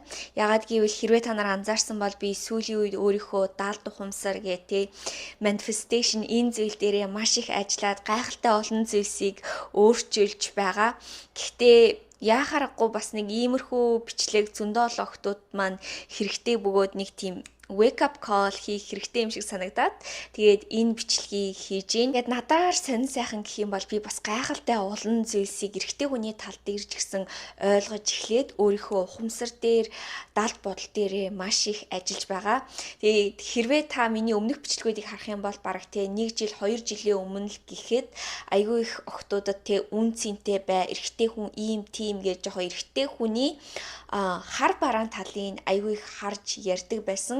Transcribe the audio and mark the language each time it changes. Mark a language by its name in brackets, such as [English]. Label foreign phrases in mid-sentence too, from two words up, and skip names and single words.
[Mongolian] Ягаад гэвэл хэрвээ та нар анзаарсан бол би сүүлийн үед өөрийнхөө даалд ухамсар гэ те manifestation энэ зүйл дээрээ маш их ажиллаад гайхалтай олон зүйлсийг өөрчилж байгаа. Гэхдээ яхаарахгүй бас нэг иймэрхүү бичлэг зөндөө олон охтууд маань хэрэгтэй бөгөөд нэг тийм [English] wake up call [Mongolian] хийх хэрэгтэй юм шиг санагдаад тэгээд энэ бичлэгийг хийж гин. Тэгээд надаар сонин сайхан гэх юм бол би бас гайхалтай олон зүйлсийг эрэгтэй хүний тал дээр ч гэсэн ойлгож эхлээд өөрийнхөө ухамсар дээр даалт бодол дээр маш их ажиллаж байгаа. Тэгээд хэрвээ та миний өмнөх бичлэгүүдийг харах юм бол бараг те 1 жил 2 жилийн өмнө л гэхэд айгүй их охтуудад те үн цэнтэй бай эрэгтэй хүн ийм тийм гэж жоохон эрэгтэй хүний хар бараан талын айгүй их харж ярьдаг байсан.